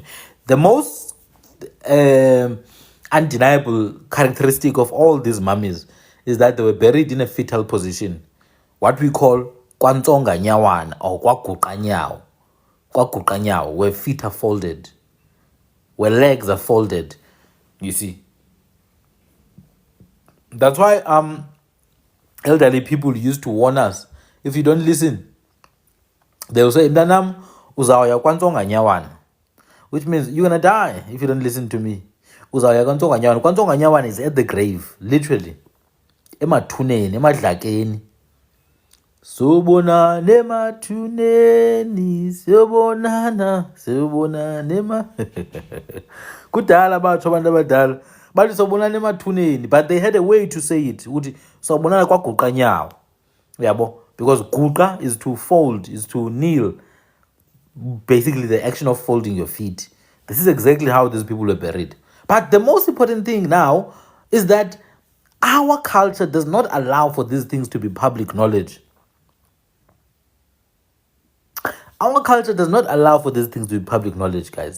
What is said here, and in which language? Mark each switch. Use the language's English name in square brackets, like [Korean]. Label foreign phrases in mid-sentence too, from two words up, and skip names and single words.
[English] The most undeniable characteristic of all these mummies is that they were buried in a fetal position, what we call [Xhosa] kwantsonga nyawana [English] or kwaguqanyawo. Kwaguqanyawo, where feet are folded, where legs are folded. You see, that's why elderly people used to warn us, if you don't listen, they will say [Xhosa] mntanam uzawuya kwantsonga nyawana, [English] which means you're gonna die if you don't listen to me. [Xhosa] Uzawuya kwantsonga nyawana. Kwantsonga nyawana [English] is at the grave, literally. [Xhosa] Emathuneni, emadlakeni. Sobonana emathuneni, sobonana ema. Kudala batsho abantu abadala bathi sobonana emathuneni, [English] but they had a way to say it. [Xhosa] Uthi sobonana kwaguqanyawo. [English] Yabo, because guqa is to fold, is to kneel. Basically the action of folding your feet. This is exactly how these people were buried. But the most important thing now is that our culture does not allow for these things to be public knowledge. Our culture does not allow for these things to be public knowledge, guys.